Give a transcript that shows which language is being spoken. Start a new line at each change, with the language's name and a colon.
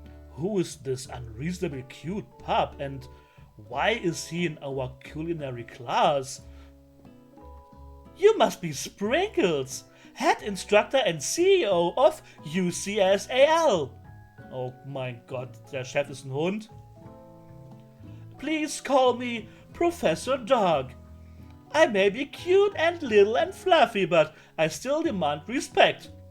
English: Who is this unreasonably cute pup, and why is he in our culinary class? You must be Sprinkles, head instructor and CEO of UCSAL.
German: Oh mein Gott, der Chef ist ein Hund.
English: Please call me Professor Dog. I may be cute and little and fluffy, but I still demand respect.